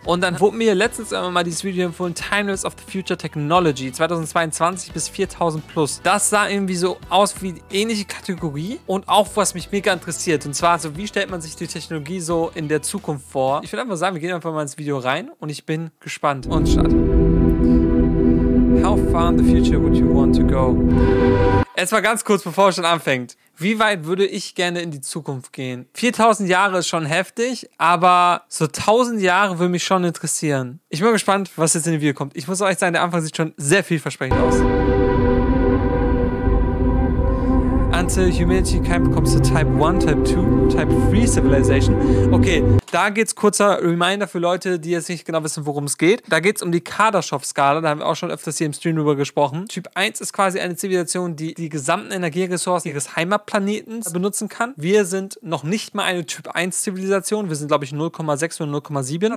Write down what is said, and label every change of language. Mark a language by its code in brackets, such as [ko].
[de] Und dann wurde mir letztens mal dieses Video empfohlen, Timelapse of the Future Technology 2022 bis 4000 plus. Das sah irgendwie so aus wie die ähnliche Kategorie und auch was mich mega interessiert. Und zwar so, wie stellt man sich die Technologie so in der Zukunft vor? Ich würde einfach sagen, wir gehen einfach mal ins Video rein und ich bin gespannt. Und Start. [en] How far in the future would you want to go? [de] Erstmal ganz kurz, bevor es schon anfängt. Wie weit würde ich gerne in die Zukunft gehen? 4000 Jahre ist schon heftig, aber so 1000 Jahre würde mich schon interessieren. Ich bin mal gespannt, was jetzt in dem Video kommt. Ich muss euch sagen, der Anfang sieht schon sehr vielversprechend aus. [en] Until humanity becomes a Type 1, Type 2, Type 3 Civilization. [de] Okay, da geht's kurzer Reminder für Leute, die jetzt nicht genau wissen, worum es geht. Da geht es um die Kardashev-Skala, da haben wir auch schon öfters hier im Stream drüber gesprochen. Typ 1 ist quasi eine Zivilisation, die die gesamten Energieressourcen ihres Heimatplanetens benutzen kann. Wir sind noch nicht mal eine Typ 1 Zivilisation, wir sind glaube ich 0,6 oder 0,7.